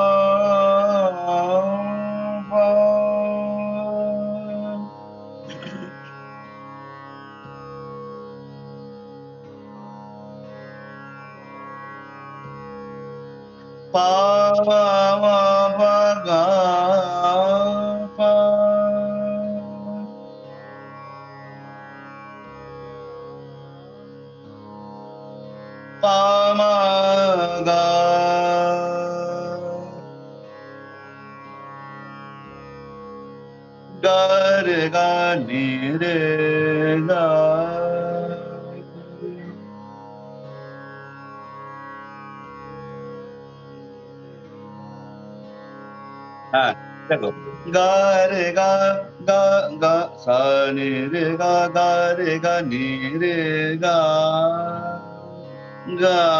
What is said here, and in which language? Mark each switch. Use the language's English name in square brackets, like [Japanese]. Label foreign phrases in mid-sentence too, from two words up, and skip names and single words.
[Bangla] pa pa ma ma pa ga pa pa ma ga ga re ga ni re ga হ্যাঁ দেখো গা রে গা গা গা সা নি রে গা নি রে গা গা